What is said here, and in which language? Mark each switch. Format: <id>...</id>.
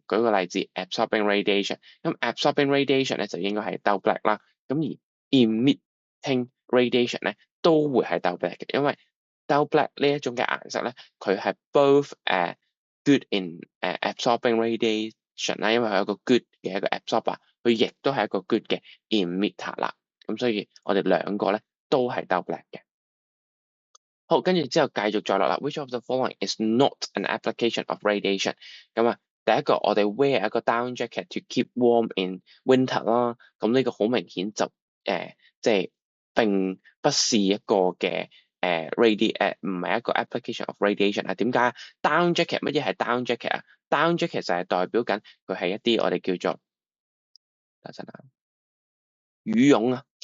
<yue>舉個例子 ，absorbing radiation，咁 absorbing radiation 咧就應該係 double black 啦，咁而 emitting radiation 咧都會係 double black 嘅，因為 double black 呢一種嘅顏色咧，佢係</yue> <en>both good in absorbing radiation</en> <yue>啦，因為佢係一個 good 嘅一個 absorber，佢亦都係一個 good 嘅 emitter 啦，咁所以我哋兩個咧都係 double black 嘅。好，跟住之後繼續再落啦。</yue> <en>Which of the following is not an application of radiation？</en> <yue>咁啊，第一個我哋</yue> <en>wear 一個 down jacket to keep warm in winter 啦。</en> <yue>咁呢個好明顯就即係並不是一個嘅唔係一個</yue> <en>application of radiation</en> <yue>啊。點解 down jacket 乜嘢係 down jacket 啊？down jacket 就係代表緊佢係一啲我哋叫做等陣啊羽絨啊。</yue>